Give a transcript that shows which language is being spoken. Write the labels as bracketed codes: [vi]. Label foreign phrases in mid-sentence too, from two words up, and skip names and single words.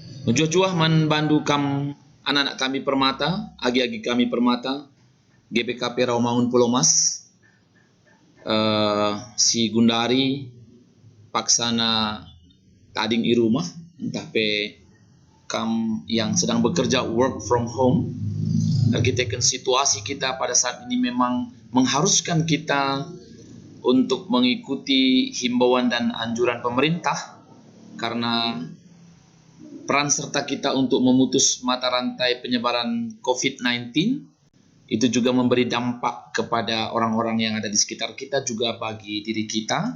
[btx] Jua-jua man bandu kam anak-anak kami permata, agi-agi kami permata, GBKP Rawamangun Pulau Mas, si Gundari, paksana tading i rumah, entah pe kam [id] yang sedang bekerja [en] work from home. [id] Kita kan situasi kita pada saat ini memang mengharuskan kita untuk mengikuti himbauan dan anjuran pemerintah, karena peran serta kita untuk memutus mata rantai penyebaran COVID-19 itu juga memberi dampak kepada orang-orang yang ada di sekitar kita, juga bagi diri kita.